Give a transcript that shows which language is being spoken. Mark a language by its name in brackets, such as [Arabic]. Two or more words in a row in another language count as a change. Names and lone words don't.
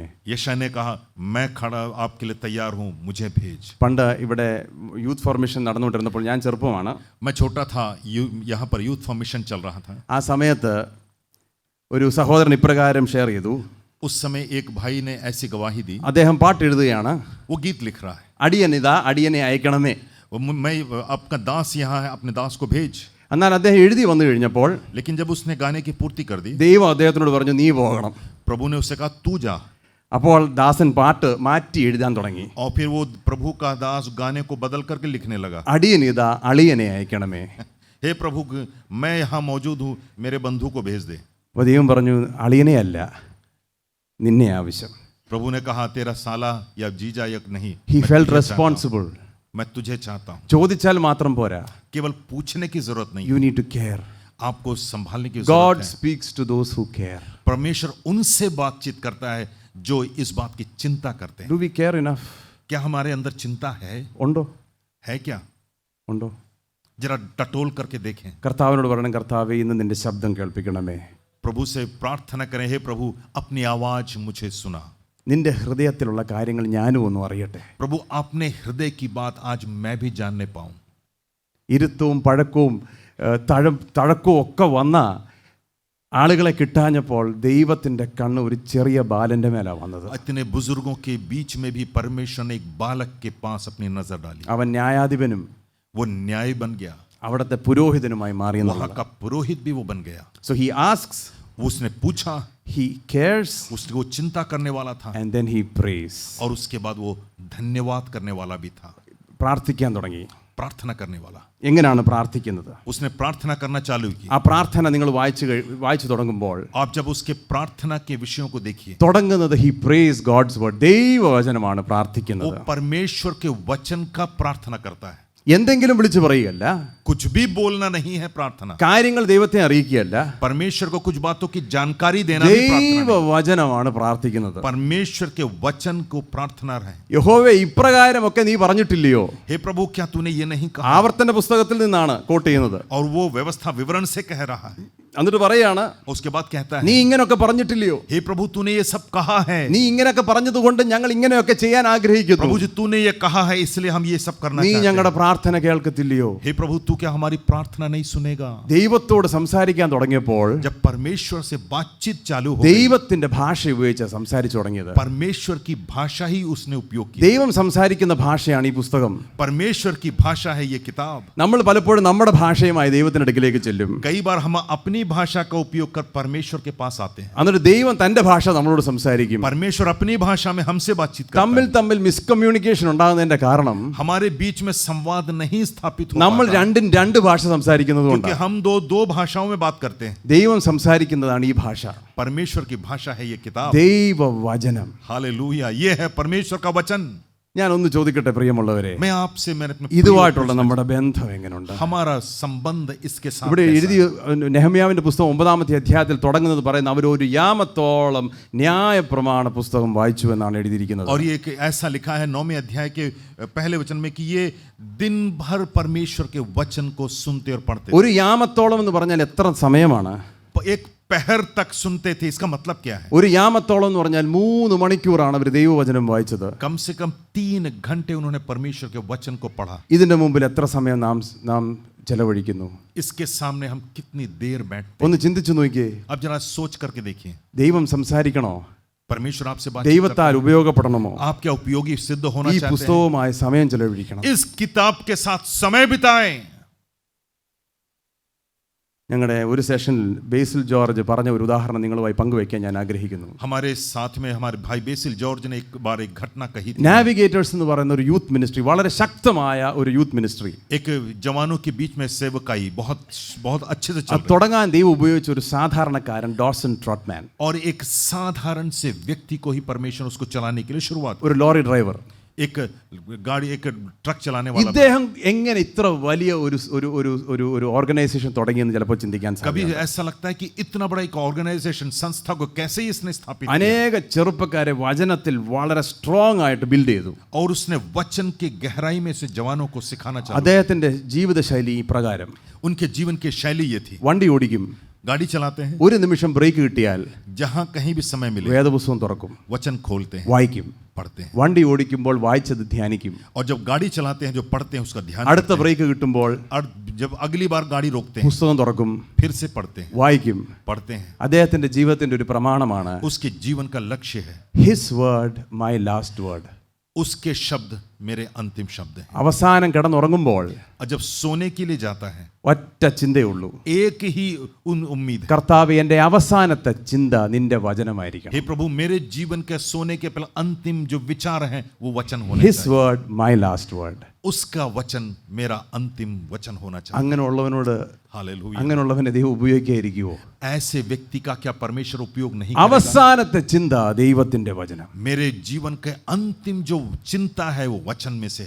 [Hindi] यशायाह ने कहा, मैं खड़ा आपके लिए तैयार हूँ, मुझे भेज. [Malayalam] പണ്ട് ഇവിടെ യൂത്ത് ഫോർമേഷൻ നടന്നുകൊണ്ടിരുന്നപ്പോൾ ഞാൻ ചെറുപ്പമാണ്. [Hindi] मैं छोटा था, यहाँ पर यूथ फॉर्मेशन चल रहा था. [Malayalam] ആ സമയത്ത് ഒരു സഹോദരൻ ഇപ്രകാരം ഷെയർ ചെയ്തു. [Hindi] उस समय एक भाई ने ऐसी गवाही दी. [Malayalam] അദ്ദേഹം പാട്ട് എഴുതുകയാണ്, [Hindi] वो गीत लिख रहा है, [Malayalam] അടിയനിതാ, അടിയനെ അയക്കണമേ. [Hindi] मैं आपका दास यहाँ है, अपने दास को भेज. [Malayalam] എന്നാൽ അദ്ദേഹം എഴുതി വന്നു കഴിഞ്ഞപ്പോൾ [Hindi] लेकिन जब उसने गाने की पूर्ति कर दी, [Malayalam] ദൈവം അദ്ദേഹത്തിനോട് പറഞ്ഞു, നീ പോകണം. [Hindi] प्रभु ने उससे कहा तू जा. [Malayalam] അപ്പോൾ ദാസൻ പാട്ട് മാറ്റി എഴുതാൻ തുടങ്ങി. [Hindi] और फिर वो प्रभु का दास गाने को बदल करके लिखने लगा. [Malayalam] അടിയനിതാ, അളിയനെ അയക്കണമേ. [Hindi] हे प्रभु, मैं यहाँ मौजूद हूँ, मेरे बंधु को भेज दे. [Malayalam] അപ്പോൾ ദൈവം പറഞ്ഞു, അളിയനെ അല്ല, നിന്നെ ആവശ്യം. [Hindi] प्रभु ने कहा, तेरा साला या जीजा या नहीं, [English] He [Hindi] मैं [English] felt [Hindi] तुझे चाहता हूँ. [English] responsible. [Hindi] मैं तुझे चाहता हूँ. [Malayalam] ചോദിച്ചാൽ മാത്രം പോരാ, [Hindi] केवल पूछने की जरूरत नहीं, [English] you need to care. [Hindi] आपको संभालने की [English] God [Hindi] जरूरत है. [English] speaks to those who care. [Hindi] परमेश्वर उनसे बातचीत करता है जो इस बात की चिंता करते हैं. [English] Do we care enough? [Hindi] क्या हमारे अंदर चिंता है? [Malayalam] ഉണ്ടോ? [Hindi] है क्या? [Malayalam] ഉണ്ടോ? [Hindi] जरा टटोल करके देखें. [Malayalam] കർത്താവിനോട് പറയണം, കർത്താവേ, ഇന്ന് നിന്റെ ശബ്ദം കേൾപ്പിക്കണമേ. [Hindi] प्रभु से प्रार्थना करें, हे प्रभु अपनी आवाज मुझे सुना. [Malayalam] നിന്റെ ഹൃദയത്തിലുള്ള കാര്യങ്ങൾ ഞാനും ഒന്നും അറിയട്ടെ. [Hindi] प्रभु अपने हृदय की बात आज मैं भी जानने पाऊं. [Malayalam] ഇരുത്തവും പഴക്കവും തഴക്കവും ഒക്കെ വന്ന ആളുകളെ കിട്ടാഞ്ഞപ്പോൾ ദൈവത്തിൻ്റെ കണ്ണ് ഒരു ചെറിയ ബാലൻ്റെ മേലാണ് വന്നത്. [Hindi] इतने बुजुर्गों के बीच में भी परमेश्वर ने एक बालक के पास अपनी नजर डाली. [Malayalam] അവൻ ന്യായാധിപനും [Hindi] वो न्याय बन गया, [Malayalam] അവിടുത്തെ പുരോഹിതനുമായി [Hindi] वहां [Malayalam] മാറിയെന്നുള്ളത്. [Hindi] का पुरोहित भी वो बन गया. [English] So he asks, [Hindi] उसने पूछा, [English] he cares, [Hindi] उसको चिंता करने वाला था, [English] and then he prays. [Hindi] और उसके बाद वो धन्यवाद करने वाला भी था, [Malayalam] പ്രാർത്ഥിക്കാൻ തുടങ്ങി. [Hindi] प्रार्थना करने वाला. [Malayalam] എങ്ങനെയാണ് പ്രാർത്ഥിക്കുന്നത്? [Hindi] उसने प्रार्थना करना चालू की. [Malayalam] ആ പ്രാർത്ഥന നിങ്ങൾ വായിച്ചു തുടങ്ങുമ്പോൾ [Hindi] आप जब उसके प्रार्थना के विषयों को देखिए, [English] തുടങ്ങുന്നത് he prays God's word. [Malayalam] ദൈവവചനമാണ് [Hindi] वो [Malayalam] പ്രാർത്ഥിക്കുന്നത്. [Hindi] परमेश्वर के वचन का प्रार्थना करता है. [Malayalam] എന്തെങ്കിലും വിളിച്ചു പറയുകയല്ല, [Hindi] कुछ भी बोलना नहीं है प्रार्थना. [Malayalam] കാര്യങ്ങൾ ദൈവത്തെ അറിയിക്കുകയല്ല, [Hindi] परमेश्वर को कुछ बातों की जानकारी देना भी प्रार्थना नहीं. [Malayalam] ദൈവവചനമാണ് പ്രാർത്ഥിക്കുന്നത്. [Hindi] परमेश्वर के वचन को प्रार्थना है. [Malayalam] യഹോവേ, ഇപ്രകാരമൊക്കെ നീ പറഞ്ഞിട്ടില്ലയോ? [Hindi] हे प्रभु, क्या तूने ये नहीं कहा? [Malayalam] ആവർത്തന പുസ്തകത്തിൽ നിന്നാണ് കോട്ട് ചെയ്യുന്നത്. [Hindi] और वो व्यवस्था विवरण से कह रहा है. [Malayalam] എന്നിട്ട് പറയാണ്, [Hindi] उसके बाद कहता [Malayalam] നീ [Hindi] है, [Malayalam] ഇങ്ങനെയൊക്കെ പറഞ്ഞിട്ടില്ലയോ? [Hindi] हे प्रभु तूने ये सब कहा है. [Malayalam] നീ ഇങ്ങനെയൊക്കെ പറഞ്ഞതുകൊണ്ട് ഞങ്ങൾ ഇങ്ങനെയൊക്കെ ചെയ്യാൻ ആഗ്രഹിക്കുന്നു. [Hindi] प्रभु जी तूने ये कहा है, इसलिए हम ये सब करना [Malayalam] നീ [Hindi] चाहते [Malayalam] ഞങ്ങളുടെ [Hindi] हैं. [Malayalam] പ്രാർത്ഥന കേൾക്കത്തില്ലയോ? [Hindi] हे प्रभु तू क्या हमारी प्रार्थना नहीं सुनेगा? [Malayalam] ദൈവത്തോട് സംസാരിക്കാൻ തുടങ്ങിയപ്പോൾ [Hindi] जब परमेश्वर से बातचीत चालू हो गई, [Malayalam] ദൈവത്തിന്റെ ഭാഷ ഉപയോഗിച്ച് സംസാരിച്ചു തുടങ്ങിയത്. [Hindi] परमेश्वर की भाषा ही उसने उपयोग की. [Malayalam] ദൈവം സംസാരിക്കുന്ന ഭാഷയാണ് ഈ പുസ്തകം. [Hindi] परमेश्वर की भाषा है ये किताब. [Malayalam] നമ്മൾ പലപ്പോഴും നമ്മുടെ ഭാഷയുമായി ദൈവത്തിന്റെ അടുക്കിലേക്ക് ചെല്ലും. [Hindi] कई बार हम अपनी भाषा का उपयोग कर परमेश्वर के पास आते हैं. [Malayalam] എന്നിട്ട് ദൈവം തന്റെ ഭാഷ നമ്മളോട് സംസാരിക്കും. [Hindi] परमेश्वर अपनी भाषा में हमसे बातचीत करता [Malayalam] തമ്മിൽ [Hindi] है. [Malayalam] തമ്മിൽ മിസ്കമ്മ്യൂണിക്കേഷൻ ഉണ്ടാകുന്നതിന്റെ കാരണം [Hindi] हमारे बीच में संवाद नहीं स्थापित हो [Malayalam] നമ്മൾ [Hindi] पाता, [Malayalam] രണ്ടും രണ്ട് ഭാഷ സംസാരിക്കുന്നത് [Hindi] क्योंकि [Malayalam] കൊണ്ടാണ്. [Hindi] हम दो भाषाओं में बात करते हैं. [Malayalam] ദൈവം സംസാരിക്കുന്നതാണ് ഈ ഭാഷ, [Hindi] परमेश्वर की भाषा है ये किताब. [Malayalam] ദൈവവചനം. [Hindi] हालेलुया, ये है परमेश्वर का वचन. [Malayalam] ഞാൻ ഒന്ന് ചോദിക്കട്ടെ പ്രിയമുള്ളവരെ, [Hindi] मैं आपसे मैंने अपने प्रिय [Malayalam] ഇതുമായിട്ടുള്ള [Hindi] पूछना [Malayalam] നമ്മുടെ ബന്ധം എങ്ങനെയുണ്ട്? [Hindi] चाहता हूं, हमारा संबंध इसके साथ [Malayalam] ഇവിടെ [Hindi] कैसा [Malayalam] എഴുതി [Hindi] है? [Malayalam] നെഹമ്യാവിന്റെ പുസ്തകം 9-ാമത്തെ അധ്യായത്തിൽ തുടങ്ങുന്നത് പറയുന്ന അവർ ഒരു യാമത്തോളം ന്യായപ്രമാണ പുസ്തകം വായിച്ചു എന്നാണ് എഴുതിയിരിക്കുന്നത്. [Hindi] और ये एक ऐसा लिखा है 9वें अध्याय के पहले वचन में कि ये दिन भर परमेश्वर के वचन को सुनते और पढ़ते. [Malayalam] ഒരു യാമത്തോളം എന്ന് പറഞ്ഞാൽ എത്ര സമയമാണ്? [Hindi] एक पहर तक सुनते थे. इसका मतलब क्या है? [Malayalam] ഒരു യാമത്തോളം എന്ന് പറഞ്ഞാൽ 3 മണിക്കൂറാണ് അവർ ദൈവവചനം വായിച്ചത്. [Hindi] कम से कम 3 घंटे उन्होंने परमेश्वर के वचन को पढ़ा. [Malayalam] ഇതിന്റെ മുമ്പിൽ എത്ര സമയം നാം ചെലവഴിക്കുന്നു? [Hindi] इसके सामने हम कितनी देर बैठते [Malayalam] ഒന്ന് ചിന്തിച്ചു നോക്കിയേ. [Hindi] हैं? अब जरा सोच करके देखिए. [Malayalam] ദൈവം സംസാരിക്കണോ? [Hindi] परमेश्वर आपसे बात [Malayalam] ദൈവത്താൽ ഉപയോഗപ്പെടണമോ? [Hindi] आप क्या उपयोगी सिद्ध होना [Malayalam] ഈ [Hindi] चाहते हैं? [Malayalam] പുസ്തകവുമായി സമയം ചെലവഴിക്കണം. [Hindi] इस किताब के साथ समय बिताएं. [Malayalam] ഞങ്ങളുടെ ഒരു സെഷനിൽ ബേസിൽ ജോർജ് പറഞ്ഞ ഒരു ഉദാഹരണം നിങ്ങളുമായി പങ്കുവയ്ക്കാൻ ഞാൻ ആഗ്രഹിക്കുന്നു. [Hindi] हमारे साथ में हमारे भाई बेसिल जॉर्ज ने एक बार एक घटना कही थी. [Malayalam] നാവിഗേറ്റേഴ്സ് എന്ന് പറയുന്ന ഒരു യൂത്ത് മിനിസ്ട്രി, വളരെ ശക്തമായ ഒരു യൂത്ത് മിനിസ്ട്രി, [Hindi] एक जवानों के बीच में सेवकाई बहुत बहुत अच्छे से चल [Malayalam] അത് [Hindi] रही. [Malayalam] തുടങ്ങാൻ ദൈവം ഉപയോഗിച്ച ഒരു സാധാരണക്കാരൻ ഡോർസൺ ട്രോട്ട്മാൻ, [Hindi] और एक साधारण से व्यक्ति को ही परमेश्वर उसको चलाने के लिए शुरुआत. [Malayalam] ഒരു ലോറി ഡ്രൈവർ. [Hindi] एक गाड़ी एक ट्रक चलाने वाला [Malayalam] ഇദ്ദേഹം എങ്ങനെ ഇത്ര വലിയ ഒരു ഓർഗനൈസേഷൻ തുടങ്ങിയെന്ന് ചിലപ്പോൾ ചിന്തിക്കാൻ [Hindi] कभी [Malayalam] സാധിക്കും. [Hindi] ऐसा लगता है कि इतना बड़ा एक ऑर्गेनाइजेशन संस्था को कैसे इसने स्थापित किया [Malayalam] അനേക ചെറുപ്പക്കാരെ വചനത്തിൽ വളരെ സ്ട്രോങ് ആയിട്ട് ബിൽഡ് ചെയ്തു. [Hindi] और उसने वचन की गहराई में से जवानों को सिखाना चाहा [Malayalam] അദ്ദേഹത്തിന്റെ ജീവിതശൈലി ഈ പ്രകാരം. [Hindi] उनके जीवन की शैली ये थी [Malayalam] വണ്ടി ഓടിക്കും, [Hindi] गाड़ी चलाते हैं [Malayalam] ഒരു നിമിഷം ബ്രേക്ക് കിട്ടിയാൽ [Hindi] जहां कहीं भी समय मिले [Malayalam] വേദപുസ്തകം തുറക്കും, [Hindi] वचन खोलते हैं [Malayalam] വായിക്കും. [Hindi] पढ़ते हैं [Malayalam] വണ്ടി ഓടിക്കുമ്പോൾ വായിച്ചത് ധ്യാനിക്കും. [Hindi] और जब गाड़ी चलाते हैं जो पढ़ते हैं उसका ध्यान [Malayalam] അടുത്ത [Hindi] रखते हैं। [Malayalam] ബ്രേക്ക് കിട്ടുമ്പോൾ [Hindi] और जब अगली बार गाड़ी रोकते हैं [Malayalam] പുസ്തകം തുറക്കും, [Hindi] फिर से पढ़ते हैं [Malayalam] വായിക്കും. [Hindi] पढ़ते हैं [Malayalam] അദ്ദേഹത്തിന്റെ ജീവിതത്തിന്റെ ഒരു പ്രമാണമാണ് [Hindi] उसके जीवन का लक्ष्य है [English] His word my last word. [Hindi] उसके शब्द मेरे अंतिम शब्द हैं [Malayalam] അവസാനം കിടന്നുറങ്ങുമ്പോൾ [Hindi] और जब सोने के लिए जाता है [Malayalam] ഒറ്റ ചിന്തയുള്ളൂ, [Hindi] एक ही उम्मीद है [Malayalam] കർത്താവ് എൻ്റെ അവസാനത്തെ ചിന്ത നിന്റെ വചനമായിരിക്കണം. [Hindi] हे प्रभु मेरे जीवन के सोने के पहले अंतिम जो विचार हैं वो वचन होने [English] ഹിസ് [Hindi] चाहिए [English] word my last word. [Hindi] उसका वचन मेरा अंतिम वचन होना चाहिए [Malayalam] അങ്ങനെയുള്ളവനോട് [Hindi] हालेलुया [Malayalam] അങ്ങനെയുള്ളവനെ ദൈവം ഉപയോഗിക്കാതിരിക്കുവോ? [Hindi] ऐसे व्यक्ति का क्या परमेश्वर उपयोग नहीं करेगा [Malayalam] അവസാനത്തെ ചിന്ത ദൈവത്തിന്റെ വചനം. [Hindi] मेरे जीवन के अंतिम जो चिंता है वो वचन में से है